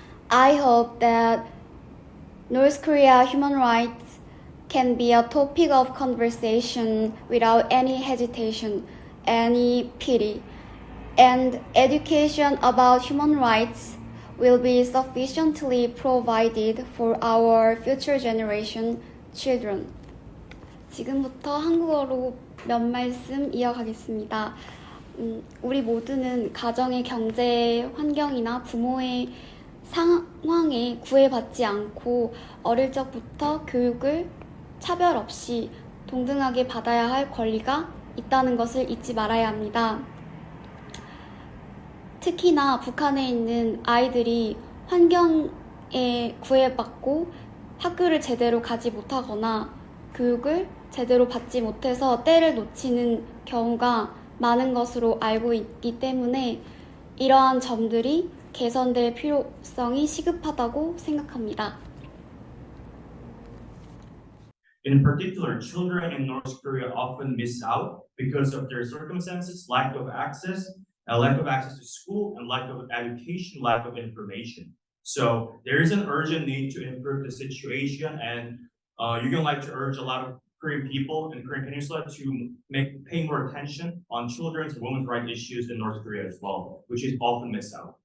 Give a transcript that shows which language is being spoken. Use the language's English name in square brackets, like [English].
[English] I hope that North Korea human rights can be a topic of conversation without any hesitation, any pity, and education about human rights will be sufficiently provided for our future generation children. [Korean] 지금부터 한국어로 몇 말씀 이어가겠습니다. 우리 모두는 가정의 경제 환경이나 부모의 상황에 구애받지 않고 어릴 적부터 교육을 차별 없이 동등하게 받아야 할 권리가 있다는 것을 잊지 말아야 합니다. 특히나 북한에 있는 아이들이 환경에 구애받고 학교를 제대로 가지 못하거나 교육을 제대로 받지 못해서 때를 놓치는 경우가 많은 것으로 알고 있기 때문에 이러한 점들이 개선될 필요성이 시급하다고 생각합니다. [English] In particular, children in North Korea often miss out because of their circumstances, lack of access to school, and lack of education, lack of information. So there is an urgent need to improve the situation, and Yukyeong like to urge a lot of Korean people in Korean Peninsula to pay more attention on children's and women's rights issues in North Korea as well, which is often missed out.